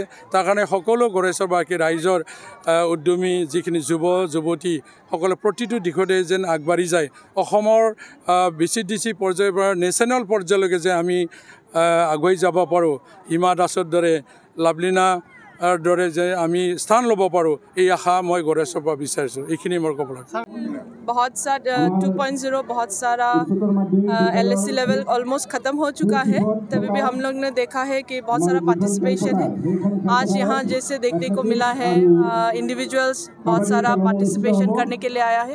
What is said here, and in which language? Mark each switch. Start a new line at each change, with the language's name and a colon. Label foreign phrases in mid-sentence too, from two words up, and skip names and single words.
Assamese: তাৰ কাৰণে সকলো গড়েশ্বৰবাসী ৰাইজৰ উদ্যমী যিখিনি যুৱ যুৱতী সকলো প্ৰতিটো দিশতে যেন আগবাঢ়ি যায়। অসমৰ বিচিডিচি পৰ্যায়ৰ পৰা নেশ্যনেল পৰ্যায়লৈকে যে আমি আগুৱাই যাব পাৰোঁ। হিমা দাসৰ দৰে, লাভলীনা দৰে যে আমি স্থান ল'ব পাৰোঁ এই আশা মই গণেশৰ পৰা বিচাৰিছোঁ। এইখিনি মোৰ ক'ব লাগে।
Hindi: बहुत सा 2.0 बहुत सारा LSC
English: level almost
Hindi: ख़त्म हो चुका है, तभी भी हम लोग ने देखा है कि बहुत सारा पार्टिसिपेशन है। आज यहाँ जैसे देखने को मिला है इंडिविजुअल्स बहुत सारा पार्टिसिपेशन करने के लिए आया है।